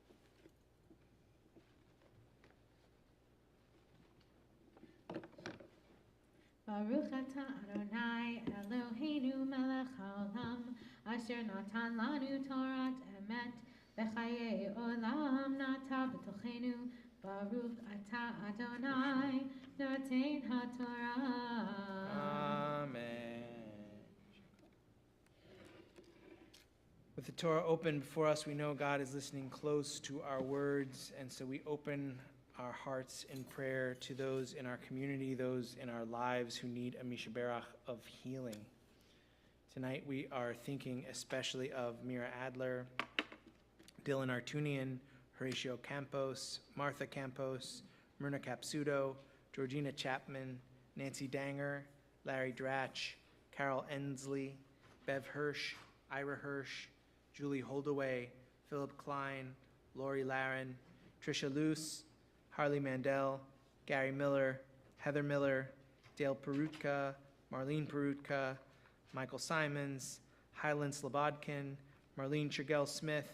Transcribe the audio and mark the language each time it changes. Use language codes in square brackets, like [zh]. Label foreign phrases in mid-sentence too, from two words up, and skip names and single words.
[he] ברוך אתה אדוני אלוהינו מלך העולם אשר נתן לנו תורת אמת וחיי עולם נטע בתוכנו. ברוך אתה אדוני נותן התורה. Amen. [en] With the Torah open before us, we know God is listening close to our words, and so we open our hearts in prayer to those in our community, those in our lives who need a mishaberach of healing. Tonight we are thinking especially of Mira Adler, Dylan Artunian, Horatio Campos, Martha Campos, Myrna Capsuto, Georgina Chapman, Nancy Danger, Larry Dratch, Carol Ensley, Bev Hirsch, Ira Hirsch, Julie Holdaway, Philip Klein, Lori Laren, Tricia Luce, Harley Mandel, Gary Miller, Heather Miller, Dale Perutka, Marlene Perutka, Michael Simons, Hyland Slobodkin, Marlene Chagel Smith,